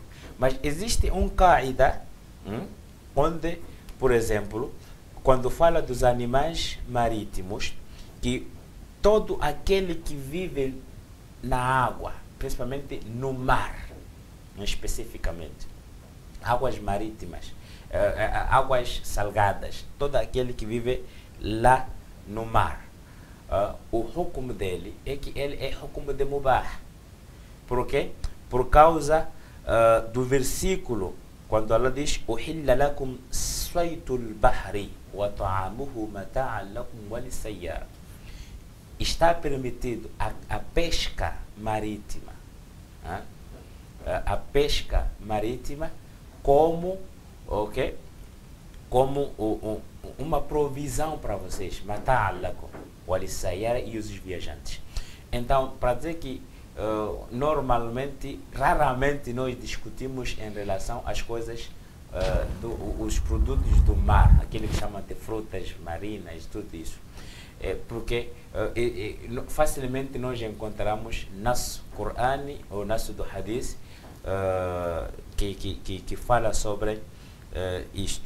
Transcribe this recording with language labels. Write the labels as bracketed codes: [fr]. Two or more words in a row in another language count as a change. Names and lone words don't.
[pt] Mas existe um qaida onde, por exemplo, quando fala dos animais marítimos, que todo aquele que vive na água, principalmente no mar, especificamente, águas marítimas, águas salgadas, todo aquele que vive lá no mar, o hukum dele é que ele é hukum de mubah. Por quê? Por causa do versículo, quando Allah diz: [ar] "أحل لكم صيد البحر وطعامه متاعا لكم وللسيارة." [pt] Está permitido a pesca marítima, a pesca marítima como uma provisão para vocês, [ar] متاعا لكم وللسيارة, [pt] e os viajantes. Então, para dizer que normalmente, raramente nós discutimos em relação às coisas, os produtos do mar, aquele que chama de frutas marinas, tudo isso. Porque facilmente nós encontramos nosso Corão ou nosso do Hadith que fala sobre isto.